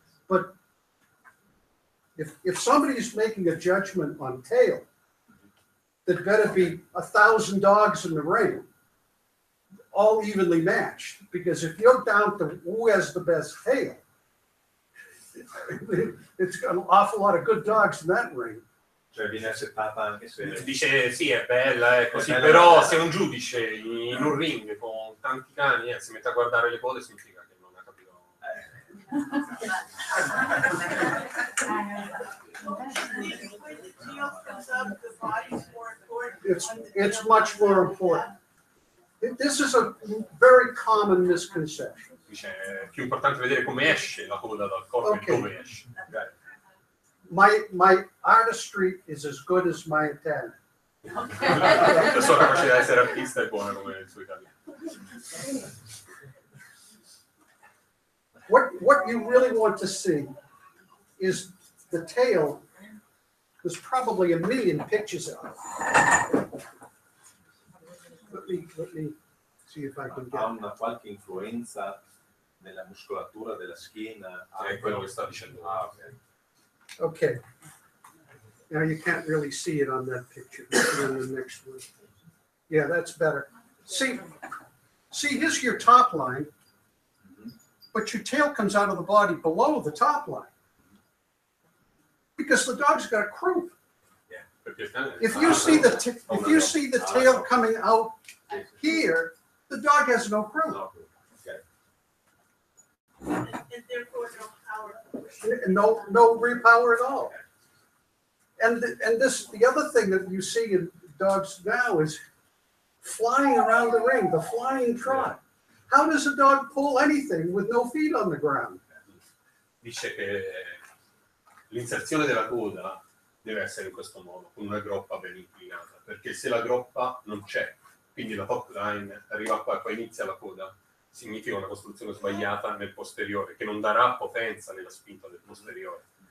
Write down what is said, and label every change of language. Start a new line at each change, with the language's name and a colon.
English: But if somebody's making a judgment on tail, there'd better be 1,000 dogs in the ring, all evenly matched. Because if you're down to who has the best tail, it's got an awful lot of good dogs in that ring.
Italian: Cioè viene accettata anche se... Dice sì, è bella, è così, È bella, però bella. se un giudice in un ring con tanti cani si mette a guardare le code significa che non ha capito.
English: It's much more important. This is a very common misconception.
Italian: Dice è più importante vedere come esce la coda dal corpo Ok. e dove esce.
English: My artistry is as good as my Italian.
Italian: La sua capacità di essere artista è buona come il suo italiano.
English: What you really want to see is the tail. There's probably a million pictures of it. Let me see if I can
Italian: Ha
English: get.
Italian: una qualche influenza nella muscolatura della schiena. È quello che sta dicendo. Ah, ok.
English: Okay. Now you can't really see it on that picture. On the next one. Yeah, that's better. See, here's your top line, but your tail comes out of the body below the top line because the dog's got a croup.
Italian: Perché il cane-
English: If you see the tail coming out here, the dog has no croup.
Italian: No, ok.
English: And therefore no power. No rear power at all. And the other thing that you see in dogs now is flying around the ring, the flying trot. How does a dog pull anything with no feet on the ground?
Italian: Dice che l'inserzione della coda deve essere in questo modo, con una groppa ben inclinata, perché se la groppa non c'è, quindi la top line arriva qua e poi inizia la coda, significa una costruzione sbagliata nel posteriore, che non darà potenza nella spinta del posteriore.